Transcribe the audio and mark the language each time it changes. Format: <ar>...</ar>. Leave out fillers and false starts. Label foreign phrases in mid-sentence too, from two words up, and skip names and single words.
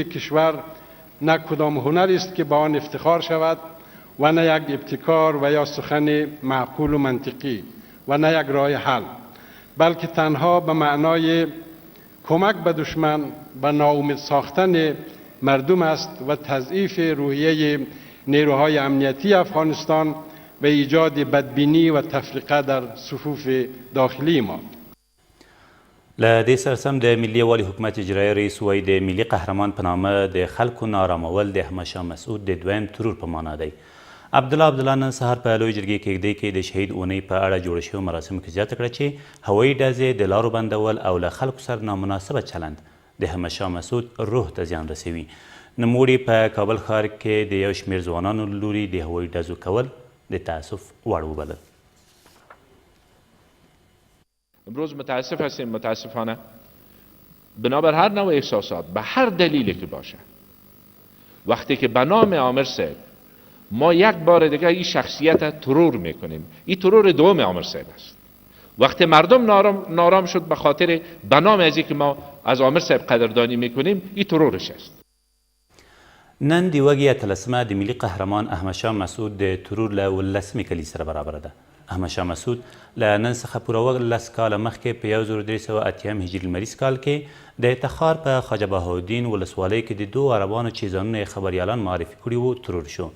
<fa>کشور نه کدام هنری است که با آن افتخار شود و نه یک ابتکار و یا سخن معقول و منطقی و نه یک راه حل، بلکه تنها به معنای کمک به دشمن و ناامید ساختن مردم است و تضعیف روحیه نیروهای امنیتی افغانستان و ایجاد بدبینی و تفرقه در صفوف داخلی ما.</fa> <ps>له دې سره سم د ملي یووالي حکومت اجرایي رئیس وایي د ملي قهرمان په نامه د خلکو نارامول د احمدشاه مسعود د دویم ترور په معنا دی. عبدالله نن سهار په لویې جرګې کیږدۍ کې د شهید اونۍ په اړه جوړ شویو مراسمو کې زیاته کړه چې هوایي ډزې د لارو بندول او له خلکو سره نامناسبه چلند د احمدشاه مسعود روح ته زیان رسوي. نوموړي په کابل ښار کې د یو شمېر ځوانانو له لوري د هوایي ډزو کول د تأسف وړ وبلل.</ps> <fa>امروز متاسف هستیم، متاسفانه بنابر هر نوع احساسات به هر دلیلی که باشه، وقتی که به نام عامر صاحب ما یک بار دیگه این شخصیت ترور میکنیم، این ترور دوم عامر صاحب است. وقتی مردم نارام شد به خاطر به نام ازی که ما از عامر صاحب قدردانی میکنیم، این ترورش است.</fa> <ps>نن د وږي اتلسمه د ملي قهرمان احمدشاه مسعود د ترور له 18مې کلي سره برابره ده. احمدشاه مسعود له نن څخه پوره 19 کاله مخکې په 1380 هجري لمریز کال کې د تخار په خواجه بهاءالدین ولسوالۍ کې د دوو عربانو چې ځانونه یې خبریالان معرفي کړي وو ترور شو.</ps>